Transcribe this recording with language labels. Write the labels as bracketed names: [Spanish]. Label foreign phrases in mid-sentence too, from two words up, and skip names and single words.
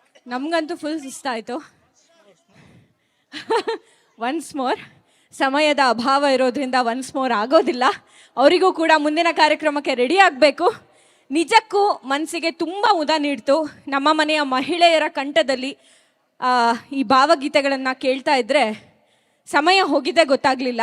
[Kannada] ನಮಗಂತೂ ಫುಲ್ ಸುಸ್ತಾಯಿತು. [English] once more, [Kannada] ಸಮಯದ ಅಭಾವ ಇರೋದ್ರಿಂದ [English] once more [Kannada] ಆಗೋದಿಲ್ಲ. ಅವರಿಗೂ ಕೂಡ ಮುಂದಿನ ಕಾರ್ಯಕ್ರಮಕ್ಕೆ ರೆಡಿ ಆಗಬೇಕು. ನಿಜಕ್ಕೂ ಮನಸ್ಸಿಗೆ ತುಂಬ ಮುದ ನೀಡ್ತು. ನಮ್ಮ ಮನೆಯ ಮಹಿಳೆಯರ ಕಂಠದಲ್ಲಿ ಈ ಭಾವಗೀತೆಗಳನ್ನು ಕೇಳ್ತಾ ಇದ್ದರೆ ಸಮಯ ಹೋಗಿದ್ದೇ ಗೊತ್ತಾಗಲಿಲ್ಲ.